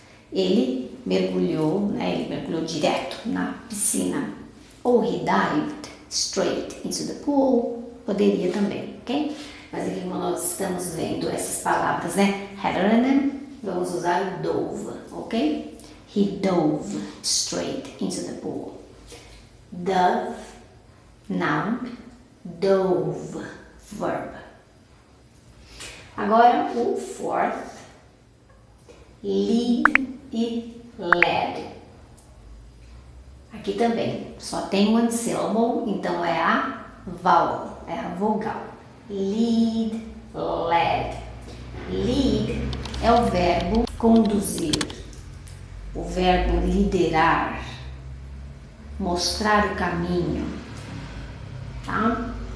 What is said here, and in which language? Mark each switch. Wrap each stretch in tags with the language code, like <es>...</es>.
<pt>Ele mergulhou, ele mergulhou direto na piscina. Ou</pt> <en>he dived straight into the pool,</en> <pt>poderia também, ok? Mas aqui como nós estamos vendo essas palavras, vamos usar o dove, ok?</pt> <en>He dove straight into the pool. Dove, noun, dove, verb.</en> <pt>Agora o fourth, lead e led. Aqui também só tem</pt> <en>one syllable,</en> <pt>então é a vowel, é a vogal. Lead, led. Lead é o verbo conduzir, o verbo liderar, mostrar o caminho, tá?</pt>